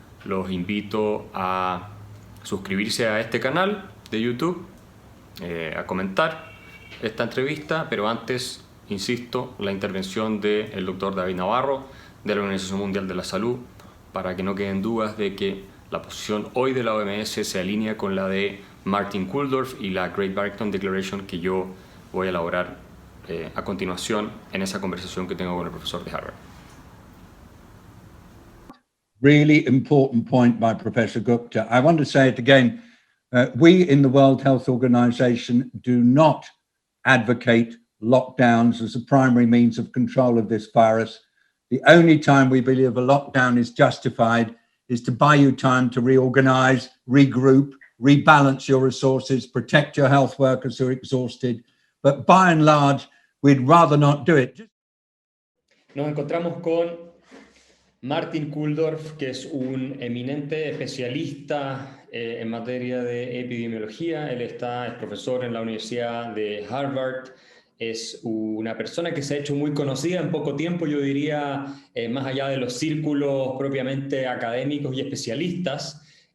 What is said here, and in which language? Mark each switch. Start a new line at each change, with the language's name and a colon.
Spanish: los invito a suscribirse a este canal de YouTube, a comentar esta entrevista, pero antes, insisto, la intervención del doctor David Navarro de la Organización Mundial de la Salud, para que no queden dudas de que la posición hoy de la OMS se alinea con la de Martin Kulldorff y la Great Barrington Declaration que yo voy a elaborar a continuación en esa conversación que tengo con el profesor de Harvard.
English: Really important point by Professor Gupta. I want to say it again. We in the World Health Organization do not advocate lockdowns as a primary means of control of this virus. The only time we believe a lockdown is justified is to buy you time to reorganize, regroup, rebalance your resources, protect your health workers who are exhausted. But by and large, we'd rather not do it.
Spanish: Nos encontramos con Martin Kulldorff, que es un eminente especialista en materia de epidemiología. Él es profesor en la Universidad de Harvard. Es una persona que se ha hecho muy conocida en poco tiempo, yo diría, más allá de los círculos propiamente académicos y especialistas,